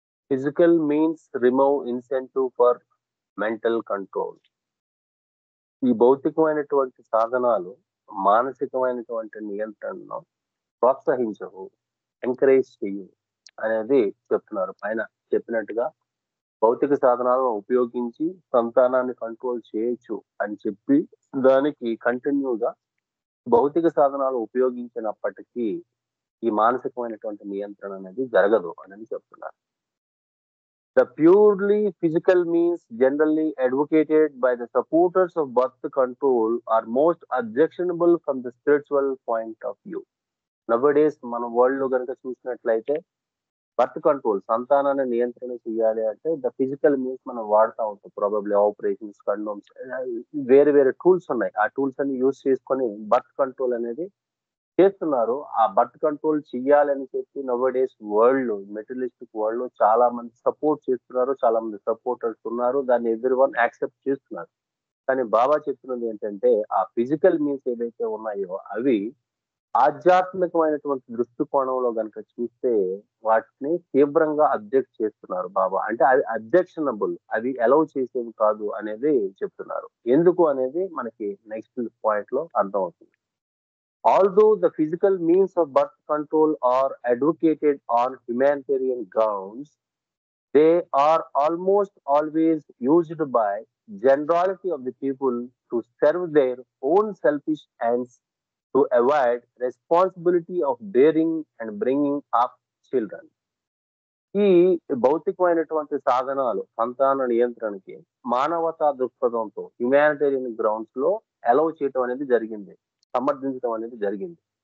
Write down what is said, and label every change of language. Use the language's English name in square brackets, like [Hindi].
[English] Physical means remove incentive for mental control. [Telugu] ఈ భౌతికమైనటువంటి సాధనాలు మానసికమైనటువంటి నియంత్రణను ప్రోత్సహించవు, ఎంకరేజ్ చేయు అనేది చెప్తున్నారు. పైన చెప్పినట్టుగా భౌతిక సాధనాలను ఉపయోగించి సంతానాన్ని కంట్రోల్ చేయొచ్చు అని చెప్పి దానికి కంటిన్యూగా భౌతిక సాధనాలు ఉపయోగించినప్పటికీ ఈ మానసికమైనటువంటి నియంత్రణ అనేది జరగదు అని చెప్తున్నారు. [English] The purely physical means generally advocated by the supporters of birth control are most objectionable from the spiritual point of view. [Telugu] Nowadays, మన వరల్డ్ లో కనుక చూసినట్లయితే బర్త్ కంట్రోల్ సంతానాన్ని నియంత్రణ చేయాలి అంటే [English] the physical means [Telugu] మనం వాడుతూ ఉంటాం. ప్రాబబ్లీ ఆపరేషన్స్, కండోమ్స్, వేరే వేరే టూల్స్ ఉన్నాయి. ఆ టూల్స్ అన్ని యూజ్ చేసుకొని బర్త్ కంట్రోల్ అనేది చేస్తున్నారు. ఆ బర్త్ కంట్రోల్ చెయ్యాలని చెప్పి నవడేస్ వరల్డ్ లో, మెటీరియలిస్టిక్ వరల్డ్ లో చాలా మంది సపోర్ట్ చేస్తున్నారు, చాలా మంది సపోర్టర్స్ ఉన్నారు, దాన్ని ఎవ్రీవన్ యాక్సెప్ట్ చేస్తున్నారు. కానీ బాబా చెప్తున్నది ఏంటంటే ఆ ఫిజికల్ మీన్స్ ఏవైతే ఉన్నాయో అవి ఆధ్యాత్మికమైనటువంటి దృష్టికోణంలో కనుక చూస్తే వాటిని తీవ్రంగా అబ్జెక్ట్ చేస్తున్నారు బాబా. అంటే అవి అబ్జెక్షనబుల్, అవి అలౌ చేసేవి కాదు అనేది చెప్తున్నారు. ఎందుకు అనేది మనకి నెక్స్ట్ పాయింట్ లో అర్థమవుతుంది. [English] Although the physical means of birth control are advocated on humanitarian grounds, they are almost always used by generality of the people to serve their own selfish ends, to avoid responsibility of bearing and bringing up children. [Telugu] ఈ భౌతికమైనటువంటి సాధనాలు సంతాన నియంత్రణకి మానవతా దృక్పథంతో humanitarian grounds లో allow చేయటం అనేది జరిగింది, సమర్థించడం అనేది జరిగింది.